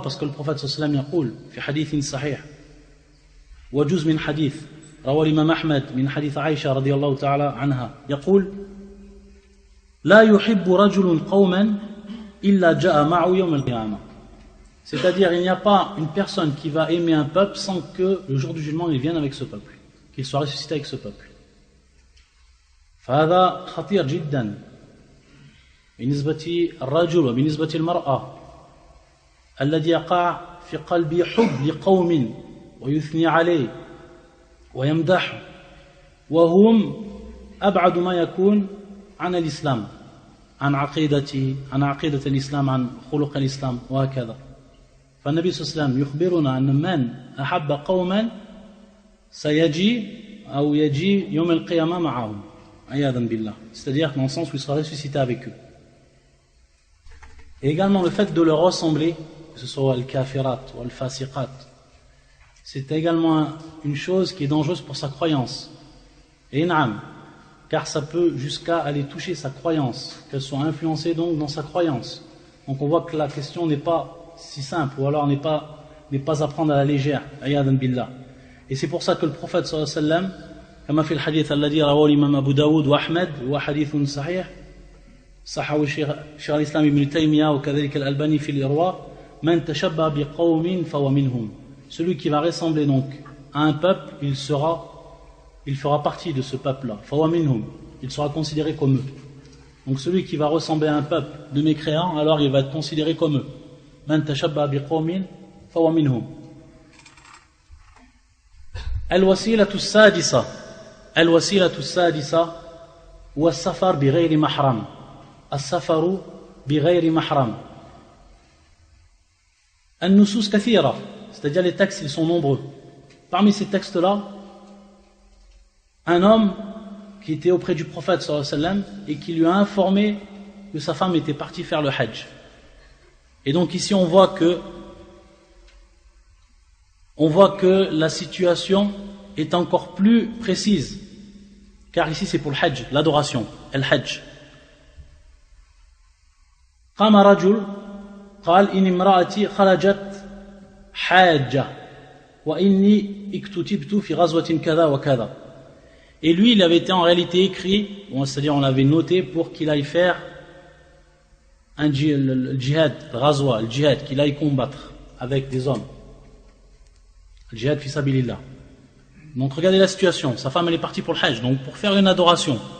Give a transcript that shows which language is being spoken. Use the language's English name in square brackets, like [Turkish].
[French] Parce que le prophète [Arabic] sallallahu alayhi wa sallam yaqul, fi hadithin sahih, وجزء من حديث روى الإمام أحمد من حديث عائشة رضي الله تعالى عنها يقول لا يحب رجل قوما إلا جاء معه يوم القيامة. [French] C'est-à-dire, il n'y a pas une personne qui va aimer un peuple sans que le jour du jugement il vienne avec ce peuple, qu'il soit ressuscité avec ce peuple. [Arabic] فهذا خطير جدا بالنسبة الرجل وبالنسبة المرأة الذي يقع في قلبه حب لقوم ويثني عليه ويمدح وهم أبعد ما يكون عن الإسلام عن عقيدة الإسلام عن خلق الإسلام وهكذا. فالنبي صلى الله عليه وسلم يخبرنا أن من أحب قوما سيجي أو يجي يوم القيامة معهم عياذا بالله, [French] c'est-à-dire dans le sens où il sera ressuscité avec eux. Et également le fait de leur ressembler, que ce soit al-kafirat ou al-fasiqat, c'est également une chose qui est dangereuse pour sa croyance. Et naam, car ça peut jusqu'à aller toucher sa croyance, qu'elle soit influencée donc dans sa croyance. Donc on voit que la question n'est pas si simple, ou alors n'est pas à prendre à la légère, ayadan billah. Et c'est pour ça que le prophète [Arabic] sallallahu alayhi wa sallam, كما في الحديث الذي رواه الإمام أبو داود وأحمد هو حديث صحيح صححه شيخ الإسلام ابن تيمية وكذلك الألباني في الإرواء من تشبه بقوم فهو منهم. [French] Celui qui va ressembler donc à un peuple, il fera partie de ce peuple-là. [Arabic] فهو منهم, [French] il sera considéré comme eux. Donc celui qui va ressembler à un peuple de mécréants, alors il va être considéré comme eux. [Arabic] من تشبه بقوم فهو منهم. الوسيلة السادسة هو السفر بغير محرم. السفر بغير محرم. النصوص كثيرة, [French] c'est-à-dire les textes ils sont nombreux. Parmi ces textes-là, un homme qui était auprès du prophète sallallahu alayhi wa sallam et qui lui a informé que sa femme était partie faire le hajj. Et donc ici on voit que la situation est encore plus précise, car ici c'est pour le hajj, l'adoration, el hajj. [Arabic] قام رجل قال إن امرأتي خرجت حاجة وإني اكتتبت في غزوة كذا وكذا. [French] Et lui, il avait été en réalité écrit, c'est-à-dire on l'avait noté pour qu'il aille faire le djihad, le ghazwa, le djihad, qu'il aille combattre avec des hommes. Le djihad fi sabilillah. Donc regardez la situation, sa femme elle est partie pour le hajj, donc pour faire une adoration.